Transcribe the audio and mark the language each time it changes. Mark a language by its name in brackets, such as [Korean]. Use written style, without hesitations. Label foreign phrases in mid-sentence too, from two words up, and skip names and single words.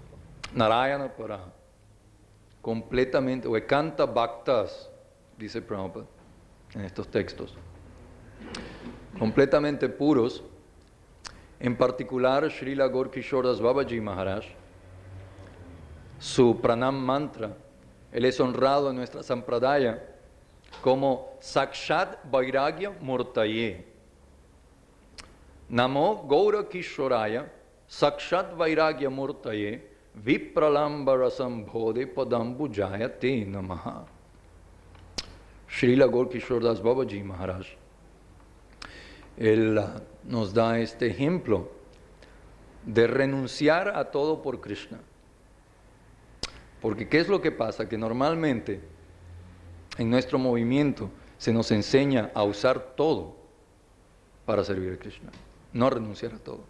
[Spanish] Narayana para completamente, o [Sanskrit] Ekanta Bhaktas, [Spanish] dice Prabhupada en estos textos, completamente puros. En particular, Srila Gaur-Kishor Das Babaji Maharaj, su [Sanskrit] pranam mantra, [Spanish] él es honrado en nuestra sampradaya como [Sanskrit] Sakshat Vairagya Murtaye. Namo Gaura Kishoraya Sakshat Vairagya Murtaye Vipralambara Sambhode Padambujaya Te Namaha. [Spanish] Srila Gaur-Kishor Das Babaji Maharaj, él nos da este ejemplo de renunciar a todo por Krishna. Porque ¿qué es lo que pasa? Que normalmente en nuestro movimiento se nos enseña a usar todo para servir a Krishna, no a renunciar a todo.